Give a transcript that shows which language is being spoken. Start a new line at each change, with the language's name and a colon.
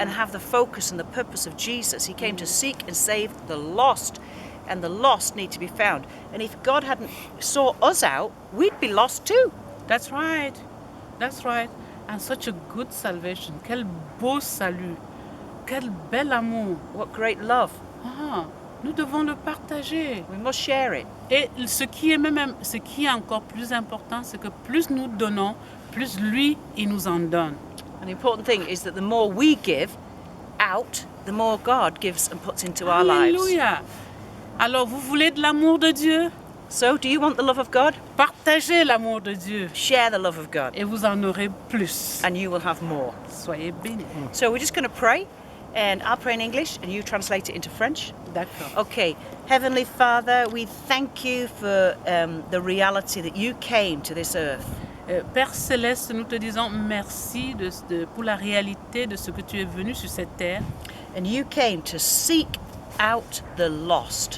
English: and have the focus and the purpose of Jesus. He came to seek and save the lost, and the lost need to be found. And if God hadn't sought us out, we'd be lost too. That's right. That's right. And such a good salvation.
French: Quel beau salut. Quel bel amour.
English: What great love.
French: Ah, nous devons le partager.
English: We must share it.
French: Et ce qui est encore plus important, c'est que plus nous donnons, plus lui, il nous en donne.
English: An important thing is that the more we give out, the more God gives and puts into our lives.
French: Alléluia. Alors, vous voulez de l'amour de Dieu?
English: So, do you want the love of God?
French: Partagez l'amour de Dieu
English: Share the love of God,
French: et vous en aurez plus.
English: and you will have more.
French: Soyez bénis.
English: So, we're just going to pray, and I'll pray in English, and you translate it into French.
French: D'accord.
English: Okay, Heavenly Father, we thank you for the reality that you came to this earth.
French: Père Céleste, nous te disons merci pour la réalité de ce que tu es venu sur cette terre.
English: And you came to seek out the lost,